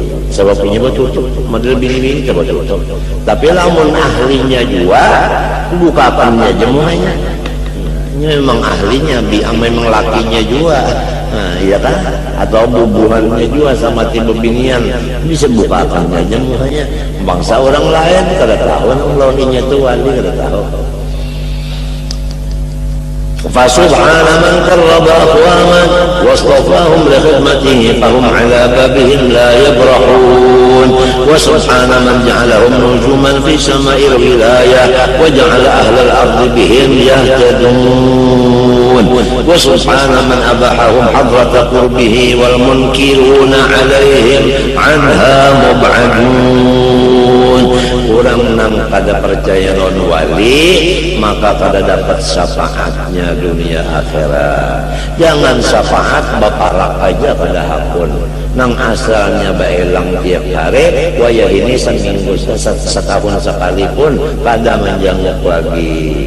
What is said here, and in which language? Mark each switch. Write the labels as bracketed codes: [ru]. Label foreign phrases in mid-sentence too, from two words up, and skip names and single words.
[bjn] Sebabnya betutup, model bini-bini coba tutup. Tapi lamun ahlinya juga bukakannya jemuhnya. Ini memang ahlinya, memang lakinya juga, nah, iya kan? Atau bubuhannya juga sama tipe binian bisa bukakan aja mukanya. Bangsa orang lain kada tahu, lawannya itu wali kada tahu. [ar] فسبحان من قرب أقواما واصطفاهم لخدمته فهم على بابهم لا يبرحون وسبحان من جعلهم نجوما في سماء الولاية وجعل أهل الأرض بهم يهتدون وسبحان من أباحهم حضرة قربه والمنكرون عليهم عنها مبعدون. [bjn] Orang nang kada percaya non wali maka kada dapat syafaatnya dunia akhirat. Jangan syafaat baparak aja kada hakun. Nang asalnya baelang tiap hari, wayah ini seminggu setahun sekalipun kada menjanguk lagi.